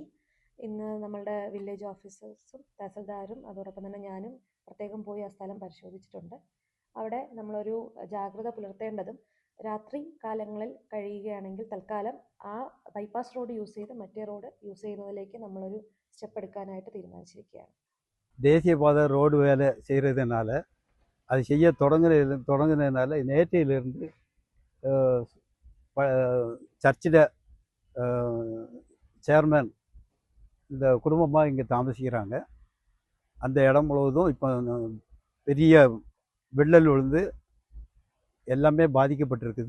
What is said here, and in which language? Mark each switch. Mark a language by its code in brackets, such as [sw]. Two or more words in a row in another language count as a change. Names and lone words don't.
[ml] ഇന്ന് നമ്മളുടെ [en] village officers [ml] തഹസിൽദാരും അതോടൊപ്പം തന്നെ ഞാനും പ്രത്യേകം പോയി ആ സ്ഥലം പരിശോധിച്ചിട്ടുണ്ട്. അവിടെ നമ്മളൊരു ജാഗ്രത പുലർത്തേണ്ടതും രാത്രി കാലങ്ങളിൽ കഴിയുകയാണെങ്കിൽ തൽക്കാലം ആ [en] bypass road use [ml] ചെയ്ത് മറ്റേ [en] road use [ml] ചെയ്യുന്നതിലേക്ക് നമ്മളൊരു സ്റ്റെപ്പ് എടുക്കാനായിട്ട് തീരുമാനിച്ചിരിക്കുകയാണ്. [ta] தேசியபாதை ரோடு வேலை செய்கிறதுனால அது செய்ய தொடங்குனதுனால நேற்றையிலிருந்து சர்ச்சில் சேர்மன் இந்த குடும்பமாக இங்கே தாமசிக்கிறாங்க. அந்த இடம் முழுவதும் இப்போ பெரிய வெள்ளல் விழுந்து எல்லாமே பாதிக்கப்பட்டிருக்குது.